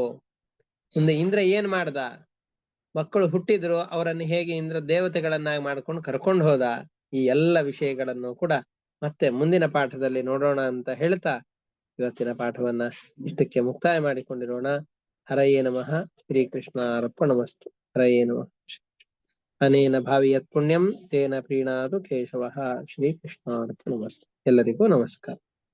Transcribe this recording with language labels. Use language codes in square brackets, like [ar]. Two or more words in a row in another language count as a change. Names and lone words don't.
[kn] ಮುಂದೆ ಇಂದ್ರ ಏನ್ ಮಾಡ್ದ? ಮಕ್ಕಳು ಹುಟ್ಟಿದ್ರು, ಅವರನ್ನು ಹೇಗೆ ಇಂದ್ರ ದೇವತೆಗಳನ್ನಾಗಿ ಮಾಡ್ಕೊಂಡು ಕರ್ಕೊಂಡು ಹೋದ? ಈ ಎಲ್ಲ ವಿಷಯಗಳನ್ನು ಕೂಡ ಮತ್ತೆ ಮುಂದಿನ ಪಾಠದಲ್ಲಿ ನೋಡೋಣ ಅಂತ ಹೇಳ್ತಾ ಇವತ್ತಿನ ಪಾಠವನ್ನ ಇಷ್ಟಕ್ಕೆ ಮುಕ್ತಾಯ ಮಾಡಿಕೊಂಡಿರೋಣ. [sa] ಹರಯೇ ನಮಃ. ಶ್ರೀಕೃಷ್ಣ ಅರ್ಪಣಮಸ್ತು. ಹರಯೇ ನಮಃ. ಅನೇನ ಭಾವಿ ಯತ್ ಪುಣ್ಯಂ ತೇನ ಪ್ರೀಣಾತು ಕೇಶವಃ. ಶ್ರೀಕೃಷ್ಣ ಅರ್ಪಣಮಸ್ತು. [kn] ಎಲ್ಲರಿಗೂ ನಮಸ್ಕಾರ.